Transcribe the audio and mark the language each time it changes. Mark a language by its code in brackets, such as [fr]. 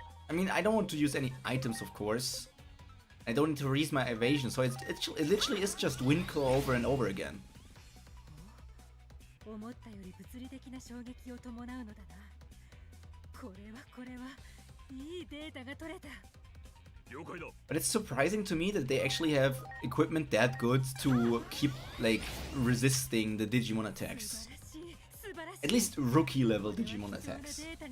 [en] I mean, I don't want to use any items, of course. I don't need to raise my evasion, so it literally is just Wind Claw over and over again. [ja] 思ったより物理的な衝撃を伴うのだな。これはいいデータが取れた。了解だ。 [en] But it's surprising to me that they actually have equipment that good to keep, like, resisting the Digimon attacks. At least rookie level Digimon attacks.